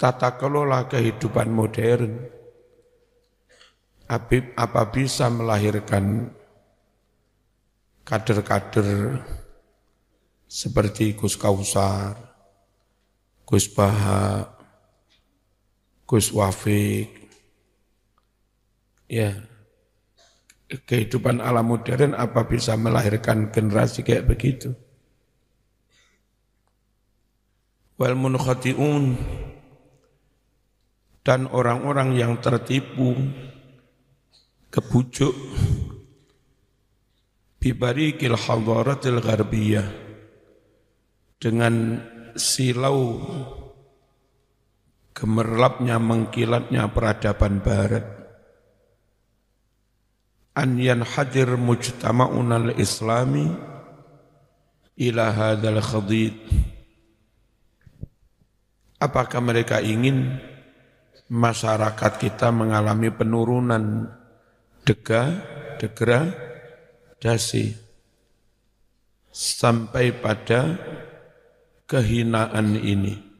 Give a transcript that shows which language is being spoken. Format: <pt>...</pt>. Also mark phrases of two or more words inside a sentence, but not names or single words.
<id>tata kelola kehidupan modern, apa bisa melahirkan kader-kader seperti Gus Kausar, Gus Baha, Gus Wafik, ya, kehidupan ala modern apa bisa melahirkan generasi kayak begitu?</id> <ar>والمنخدعون,</ar> <id>dan orang-orang yang tertipu, kebujuk,</id> <ar>ببريق الحضارة الغربية,</ar> <id>dengan silau gemerlapnya mengkilatnya peradaban barat,</id> <ar>أن ينحدر مجتمع الإسلامي إلى هذا الحضيض.</ar> <id>Apakah mereka ingin masyarakat kita mengalami penurunan degradasi sampai pada kehinaan ini?</id>